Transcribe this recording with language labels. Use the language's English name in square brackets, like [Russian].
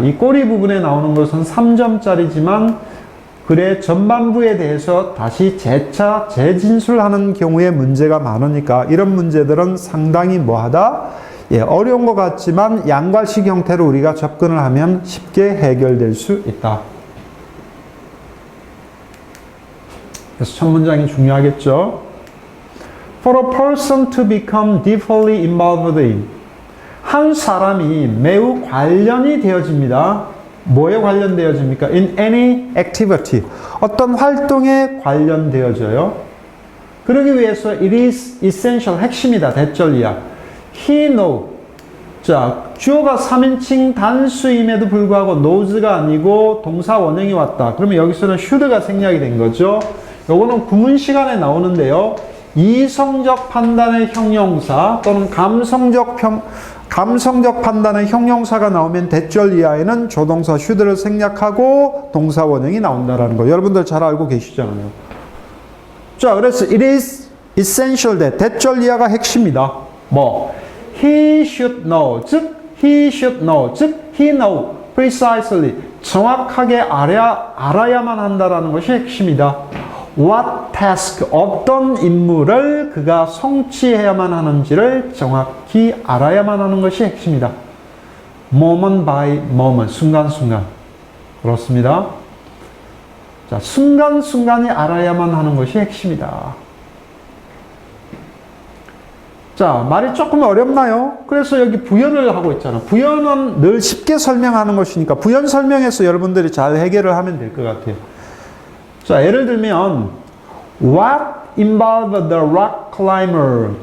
[Korean] 이 꼬리 부분에 나오는 것은 3점짜리지만 글의 전반부에 대해서 다시 재차 재진술하는 경우에 문제가 많으니까 이런 문제들은 상당히 뭐하다? 예, 어려운 것 같지만 양괄식 형태로 우리가 접근을 하면 쉽게 해결될 수 있다. 그래서 첫 문장이 중요하겠죠. [English] For a person to become deeply involved in. [Korean] 한 사람이 매우 관련이 되어집니다. 뭐에 관련되어집니까? [English] In any activity. [Korean] 어떤 활동에 관련되어져요. 그러기 위해서 [English] it is essential. [Korean] 핵심이다. 대절이야. [English] He know. [Korean] 자, 주어가 3인칭 단수임에도 불구하고 knows가 아니고 동사 원형이 왔다. 그러면 여기서는 should가 생략이 된 거죠. 요거는 구문 시간에 나오는데요. 이성적 판단의 형용사 또는 감성적 판단의 형용사가 나오면 대절 이하에는 조동사 should를 생략하고 동사 원형이 나온다라는 거. 여러분들 잘 알고 계시잖아요. 자, 그래서 [English] it is essential that [Korean] 대절 이하가 핵심이다. 뭐 [English] he should know, [Korean] 즉 he should know, 즉 [English] he know precisely [Korean] 정확하게 알아야만 한다라는 것이 핵심이다. [English] What task, [Korean] 어떤 임무를 그가 성취해야만 하는지를 정확히 알아야만 하는 것이 핵심이다. [English] Moment by moment, [Korean] 순간순간. 그렇습니다. 자, 순간순간이 알아야만 하는 것이 핵심이다. 자, 말이 조금 어렵나요? 그래서 여기 부연을 하고 있잖아. 부연은 늘 쉽게 설명하는 것이니까 부연 설명해서 여러분들이 잘 해결을 하면 될 것 같아요. 자, 예를 들면 [English] What involved the rock climber?